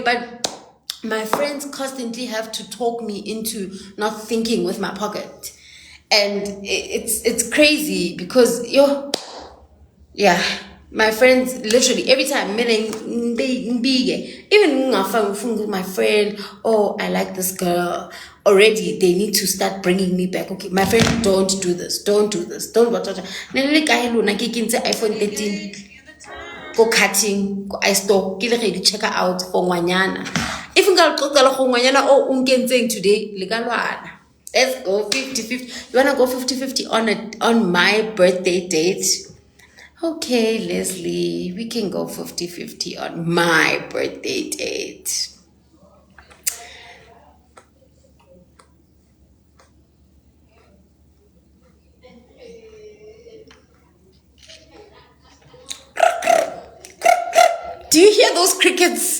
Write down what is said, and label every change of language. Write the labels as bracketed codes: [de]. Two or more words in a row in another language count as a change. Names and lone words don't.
[en] But my friends constantly have to talk me into not thinking with my pocket, and it's crazy, because yeah, my friends literally every time, meaning even my friend, oh, I like this girl already, they need to start bringing me back. Okay, my friend, don't do this, don't what iPhone 13, go cutting, go iStore, [tn] ke le [en] ready check out for ngwanyana. [tn] If nka qoqela go ngwanyana o unkentseng today, le ka lwana. [en] Let's go 50-50. You wanna go 50-50 on my birthday date? Okay, Leslie, we can go 50-50 on my birthday date. Do you hear those crickets?